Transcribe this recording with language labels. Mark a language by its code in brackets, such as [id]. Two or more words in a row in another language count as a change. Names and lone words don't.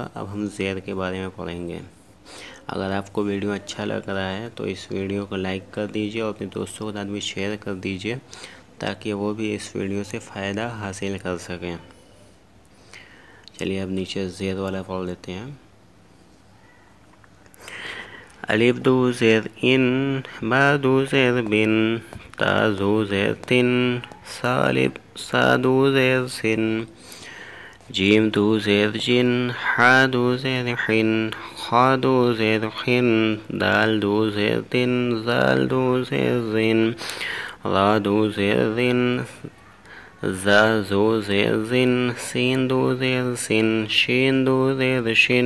[ur] اب ہم زیر کے بارے میں پڑھیں گے. اگر آپ کو ویڈیو اچھا لگ رہا ہے تو اس ویڈیو کو لائک کر دیجئے اور اپنے دوستوں کے ساتھ بھی شیئر کر دیجئے تاکہ وہ بھی اس ویڈیو سے فائدہ حاصل کر سکیں. چلیے اب نیچے زیر والا پڑھ لیتے ہیں. الف دو زیر ان، با دو زیر بن، تا دو زیر تن، سا دو زیر سن، جیم دو زیر جن، حا دو زیر حن، خا دو زیر خن، دال دو زیر دن، زال دو زیر زن، را دو زیر زن، زا دو زیر زن، سین دو زیر سن، شین دو زیر شن،